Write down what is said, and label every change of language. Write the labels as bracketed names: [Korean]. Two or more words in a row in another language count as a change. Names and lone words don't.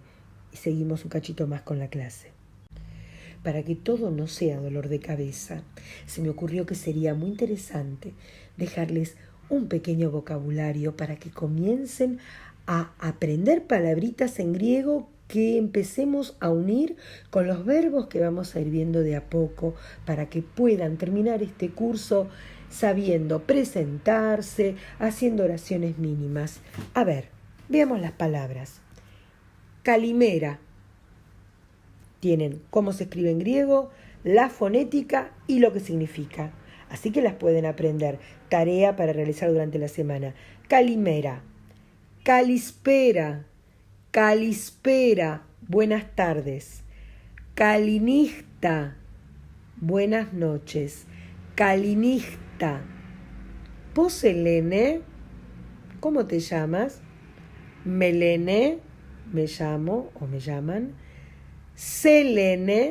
[Spanish] Y seguimos un cachito más con la clase. Para que todo no sea dolor de cabeza, se me ocurrió que sería muy interesante dejarles un pequeño vocabulario para que comiencen a aprender palabritas en griego que empecemos a unir con los verbos que vamos a ir viendo de a poco para que puedan terminar este curso sabiendo presentarse, haciendo oraciones mínimas. A ver, veamos las palabras. [Greek] Calimera. [Spanish] Tienen cómo se escribe en griego, la fonética y lo que significa. Así que las pueden aprender. Tarea para realizar durante la semana. [Greek] Καλημέρα. Καλησπέρα. Calispera. [Spanish] Buenas tardes. Calinista. Buenas noches. [Greek] Καληνύχτα. Πώς σε λένε. [Spanish] ¿Cómo te llamas? Melene. Me llamo o me llaman. Selene.